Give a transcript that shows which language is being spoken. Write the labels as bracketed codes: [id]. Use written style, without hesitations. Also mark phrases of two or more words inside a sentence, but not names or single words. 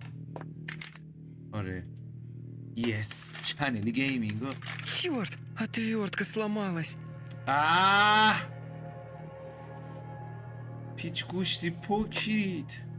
[en] آره yes channel gaming. [ru] Черт, отвертка сломалась. [fa] پیچ گوشتی پوکید.